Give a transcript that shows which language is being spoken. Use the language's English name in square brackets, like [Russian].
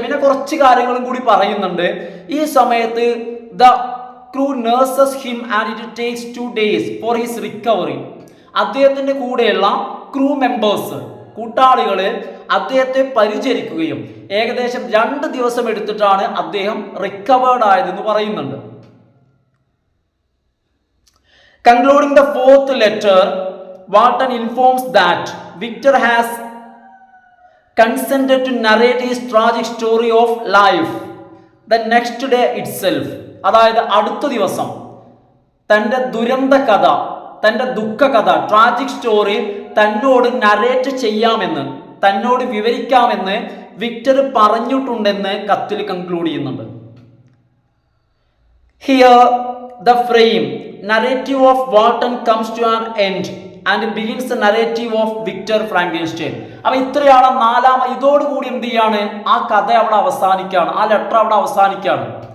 [Malayalam] പിന്നെ കുറച്ച് കാര്യങ്ങളും കൂടി പറയുന്നുണ്ട്. ഈ സമയത്ത് [English] The crew nurses him and it takes 2 days for his recovery. [Malayalam] അദ്ദേഹത്തിൻ്റെ കൂടെയുള്ള ക്രൂ മെമ്പേഴ്സ്, കൂട്ടാളികള് അദ്ദേഹത്തെ പരിചരിക്കുകയും ഏകദേശം 2 ദിവസം എടുത്തിട്ടാണ് അദ്ദേഹം റിക്കവേർഡ് ആയതെന്ന് പറയുന്നുണ്ട്. [English] Concluding the fourth letter, Walton informs that Victor has consented to narrate his tragic story of life the next day itself. [Malayalam] അതായത് അടുത്ത ദിവസം തൻ്റെ ദുരന്ത കഥ, തൻ്റെ ദുഃഖകഥ, ട്രാജിക് സ്റ്റോറി തന്നോട് നരേറ്റ് ചെയ്യാമെന്ന്, തന്നോട് വിവരിക്കാമെന്ന് വിക്ടർ പറഞ്ഞിട്ടുണ്ടെന്ന് കത്തിൽ കൺക്ലൂഡ് ചെയ്യുന്നുണ്ട്. [English] Here the frame narrative of Walton comes to an end and begins the narrative of Victor Frankenstein. [Malayalam] അപ്പോൾ ഇത്രയാണ് ഇതോടുകൂടി എന്ത് ചെയ്യാണ്? ആ കഥ അവിടെ അവസാനിക്കുകയാണ്, ആ ലെറ്റർ അവിടെ അവസാനിക്കുകയാണ്.